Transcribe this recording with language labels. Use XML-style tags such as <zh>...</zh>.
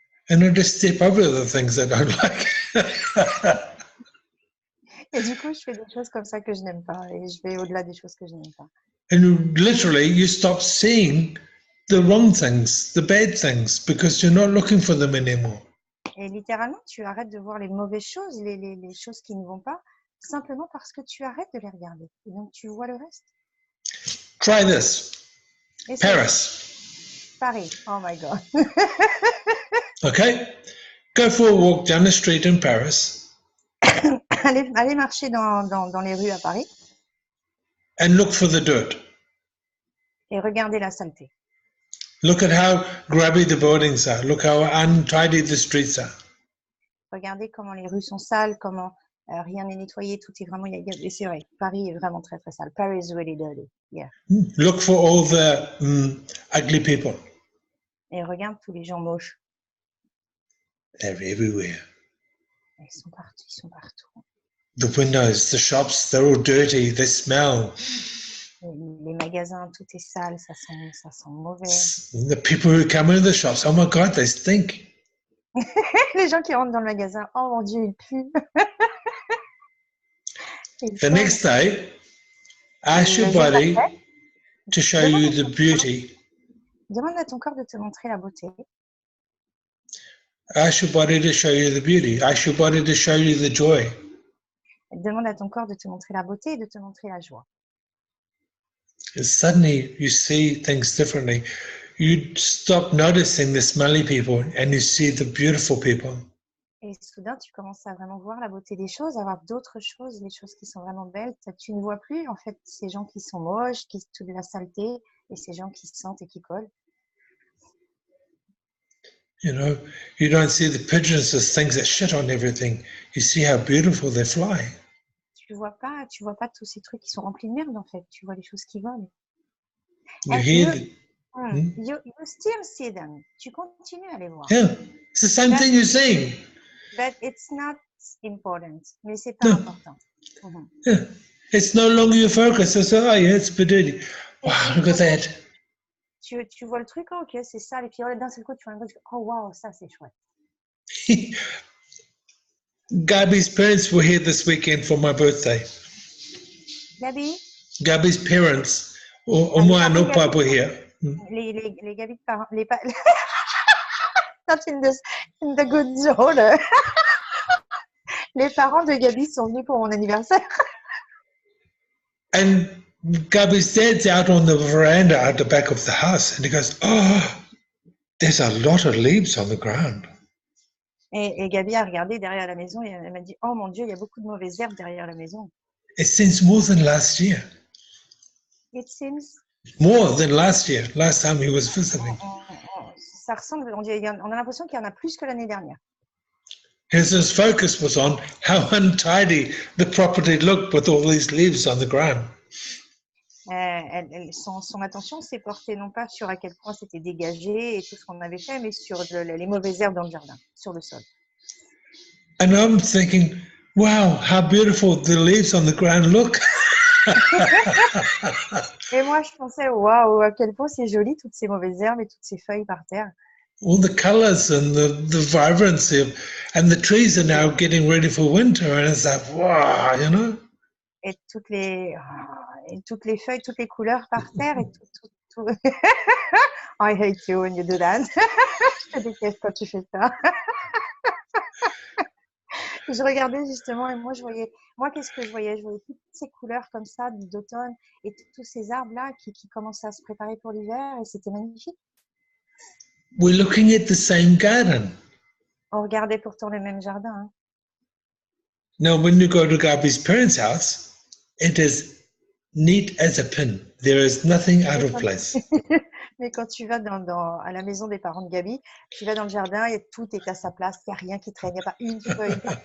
<en>And I just step over the things I don't like.</en> <fr>Et du coup, je fais des choses comme ça que je n'aime pas et je vais au-delà des choses que je n'aime pas.</fr> <en>And literally, you stop seeing the wrong things, the bad things, because you're not looking for them anymore.</en> <fr>Et littéralement, tu arrêtes de voir les mauvaises choses, les choses qui ne vont pas, simplement parce que tu arrêtes de les regarder. Et donc, tu vois le reste.</fr> <en>Try this.</en> <fr>Et Paris.</fr> <en>Paris. Oh my God. Okay? Go for a walk down the street in Paris.</en> <fr>Allez marcher dans les rues à Paris.</fr> <en>And look for the dirt.</en> <fr>Et regardez la saleté.</fr> <en>Look at how grubby the buildings are. Look how untidy the streets are.</en> <fr>Regardez comment les rues sont sales, comment rien n'est nettoyé, tout est vraiment... Et c'est vrai, Paris est vraiment très très sale.</fr> <en>Paris is really dirty. Yeah. Look for all the ugly people.</en> <fr>Et regarde tous les gens moches.</fr> <en>They're everywhere.</en> <fr>Ils sont partout.</fr> <en>The windows, the shops, they're all dirty. They smell.</en> <fr>Les magasins, tout est sale, ça sent mauvais.</fr> <en>The people who come into the shops, oh my God, they stink.</en> <fr>Les gens qui rentrent dans le magasin, oh mon Dieu, ils puent.</fr> <en>The next day, ask your body to show you the beauty.</en> <fr>Demande à ton corps de te montrer la beauté.</fr> <en>Ask your body to show you the beauty. Ask your body to show you the joy.</en> <fr>Demande à ton corps de te montrer la beauté et de te montrer la joie.</fr> <en>Suddenly, you see things differently. You stop noticing the smelly people and you see the beautiful people.</en> <fr>Et soudain, tu commences à vraiment voir la beauté des choses, à voir d'autres choses, les choses qui sont vraiment belles. Tu ne vois plus, en fait, ces gens qui sont moches, qui toute la saleté, et ces gens qui se sentent et qui collent.</fr> <en>You know, you don't see the pigeons as things that shit on everything. You see how beautiful they fly.</en> <fr>Tu vois pas tous ces trucs qui sont remplis de merde, en fait. Tu vois les choses qui volent.</fr> <en>You hear You still see them.</en> <fr>Tu continues à les voir.</fr> <en>yeah, it's the same thing you're seeing. But it's not important.</en> <fr>Mais c'est pas important.</fr> <en>Yeah, it's no longer your focus. It's oh yeah, it's dirty. Wow, look at that.</en> <fr>Tu vois le truc, oh, ok, c'est ça. Et puis d'un seul coup, tu vois un truc, oh wow, ça c'est chouette.</fr> <en>Gabi's parents were here this weekend for my birthday. Gabi? Gabi's parents, Oma and Opa were here.</en> <fr>Les Gabi de parents,</fr> <en>not in the good zone.</en> <fr>Les parents de Gabi sont venus pour mon anniversaire.</fr> <en>And Gabi's dad's out on the veranda at the back of the house, and he goes, "Oh, there's a lot of leaves on the ground."</en> <fr>Et Gabi a regardé derrière la maison et elle m'a dit, oh mon Dieu, il y a beaucoup de mauvaises herbes derrière la maison.</fr> <en>It seems more than last year. It seems. More than last year. Last time he was visiting.</en> <fr>Ça ressemble, on a l'impression qu'il y en a plus que l'année dernière.</fr> <en>His focus was on how untidy the property looked with all these leaves on the ground.</en> <fr>Son attention s'est portée non pas sur à quel point c'était dégagé et tout ce qu'on avait fait, mais sur les mauvaises herbes dans le jardin, sur le sol.</fr> <en>And I'm thinking, wow, how beautiful the leaves on the ground look.</en> <fr>Et moi, je pensais, waouh, à quel point c'est joli, toutes ces mauvaises herbes et toutes ces feuilles par terre.</fr> <en>All the colors and the vibrancy and the trees are now getting ready for winter. And it's like, wow, you know.</en> <fr>Et toutes les feuilles, toutes les couleurs par terre. Et tout.</fr> <en>I hate you when you do that.</en> <fr>Je déteste quand tu fais ça. Je regardais justement et moi, qu'est-ce que je voyais? Je voyais toutes ces couleurs comme ça d'automne et tous ces arbres-là qui commençaient à se préparer pour l'hiver et c'était magnifique.</fr> <en>We're looking at the same garden.</en> <fr>On regardait pourtant le même jardin. Hein.</fr> <en>Now, when you go to Gabi's parents' house, it is neat as a pin. There is nothing out of place.</en> <fr>Mais quand tu vas à la maison des parents de Gabi, tu vas dans le jardin et tout est à sa place. Il n'y a rien qui traîne, il n'y a pas une feuille.</fr>